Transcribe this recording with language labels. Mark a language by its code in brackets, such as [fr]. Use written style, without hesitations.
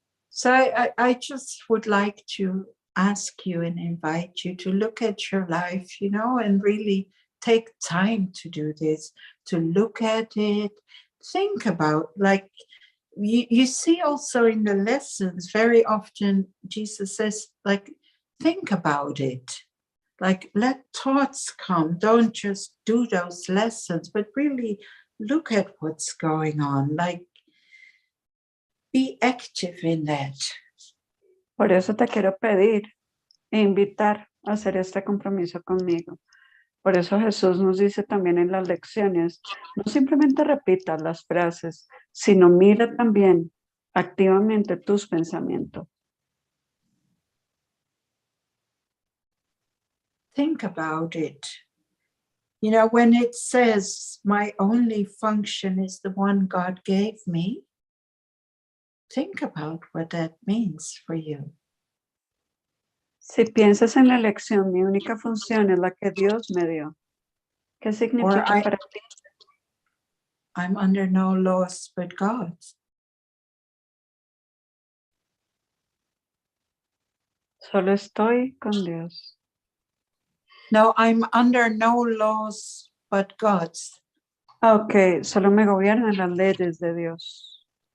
[en] So I just would like to ask you and invite you to look at your life, you know, and really take time to do this, to look at it, think about, like, you see also in the lessons, very often Jesus says, like, think about it. Like, let thoughts come. Don't just do those lessons, but really look at what's going on. Like, be active in that. [es] Por eso te quiero pedir e invitar a hacer este compromiso conmigo. Por eso Jesús nos dice también en las lecciones, no simplemente repitas las frases, sino mira también activamente tus pensamientos. [en] Think about it. You know, when it says, my only function is the one God gave me, think about what that means for you. [es] Si piensas en la lección, mi única función es la que Dios me dio. ¿Qué significa para ti? [en] I'm under no laws but God's. [es] Solo estoy con Dios. [en] No, I'm under no laws but God's. [es] Ok, solo me gobiernan las leyes de Dios.